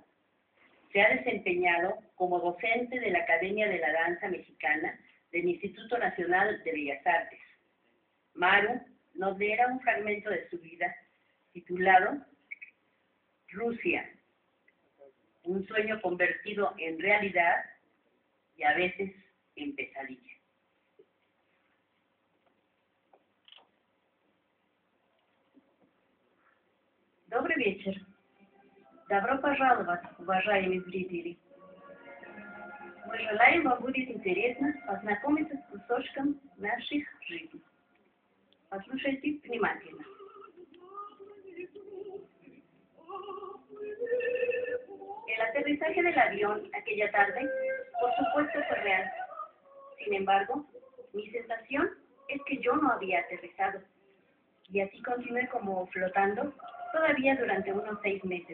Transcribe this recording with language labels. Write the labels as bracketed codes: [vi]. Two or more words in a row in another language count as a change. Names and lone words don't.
[es] Se ha desempeñado como docente de la Academia de la Danza Mexicana del Instituto Nacional de Bellas Artes. Maru nos leerá un fragmento de su vida titulado Rusia, un sueño convertido en realidad y a veces en pesadilla. [ru] Добрый вечер. Добро пожаловать, уважаемые зрители. Мы желаем, вам будет интересно познакомиться с кусочком наших жизней. Послушайте внимательно. [es] El aterrizaje del avión aquella tarde, por supuesto, fue real. Sin embargo, mi sensación es que yo no había aterrizado. Y así continué como flotando todavía durante unos 6 meses.